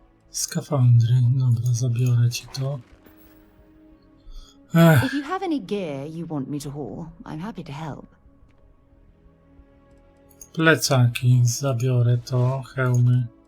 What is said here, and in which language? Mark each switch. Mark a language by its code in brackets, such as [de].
[pl] Skafandry, dobra, zabiorę ci to. [en] If you have any gear you want me to haul, I'm happy to help. [pl] Plecaki, zabiorę to, hełmy.